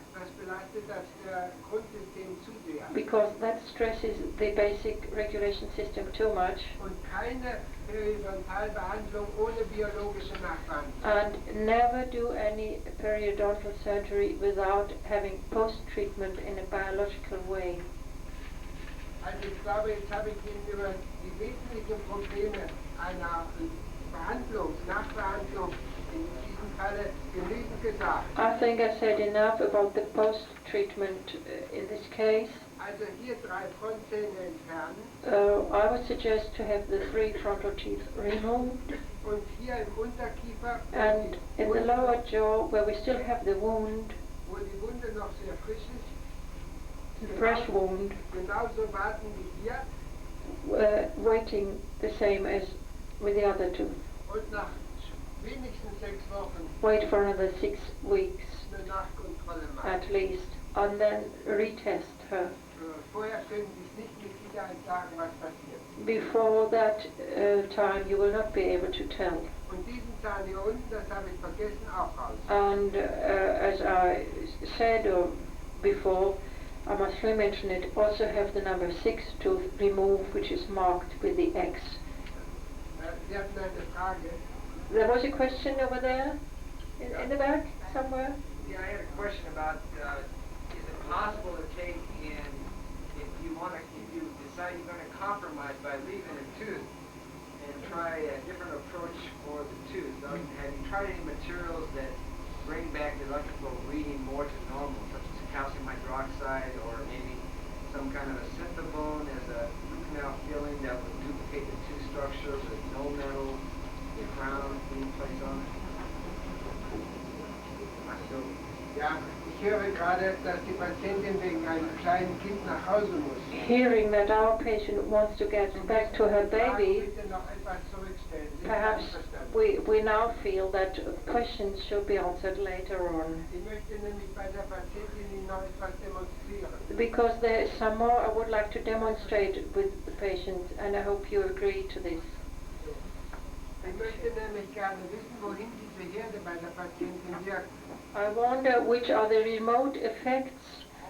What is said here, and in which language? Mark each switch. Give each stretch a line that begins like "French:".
German: Das belastet das Grundsystem zu sehr.
English: because that stresses the basic regulation system too much.
German: Und keine Periodontalbehandlung ohne biologische Nachbehandlung.
English: And never do any periodontal surgery without having post-treatment in a biological way.
German: Also ich glaube, jetzt habe ich Ihnen über die wesentlichen Probleme einer Nachbehandlung in diesem Falle genügend gesagt.
English: I think I said enough about the post-treatment in this case.
German: Also hier 3 Frontzähne entfernen.
English: I would suggest to have the 3 frontal teeth removed.
German: Und hier im Unterkiefer,
English: And in the lower jaw, where we still have the wound,
German: wo die Wunde noch sehr frisch ist,
English: the fresh wound,
German: genauso warten wie hier.
English: waiting the same as with the other tooth.
German: Und nach wenigstens 6 Wochen
English: Wait for another 6 weeks
German: eine Nachkontrolle machen.
English: at least. and then retest her.
German: Vorher können Sie es nicht mit Sicherheit sagen, was passiert.
English: Before that time, you will not be able to tell.
German: Und diesen Zahn hier unten, das habe ich vergessen, auch raus.
English: And as I said before, I must re-mention it, also have the number 6 tooth removed, which is marked with the X.
German: Sie hatten eine Frage.
English: There was a question over there, in the back, somewhere? Yeah, I had a question about, is it possible to take in, if you decide you're going to compromise by leaving a tooth and try a different approach for the tooth? Have you tried any materials that bring back the electrical reading more to normal, such as calcium hydroxide or maybe some kind of a synthebone as a root canal filling that would duplicate the tooth structure with no metal crown being placed on it?
German: Ja, ich höre gerade, dass die Patientin wegen einem kleinen Kind nach Hause muss.
English: Hearing that our patient wants to get back to her baby, Bitte noch etwas zurückstellen. Sie perhaps
German: haben verstanden.
English: we now feel that questions should be answered later on.
German: Ich möchte nämlich bei der Patientin Ihnen noch etwas demonstrieren.
English: Because there is some more I would like to demonstrate with the patient, and I hope you agree to this.
German: Ich möchte nämlich gerne wissen, wohin diese Herde bei der Patientin wirkt.
English: I wonder which are the remote effects.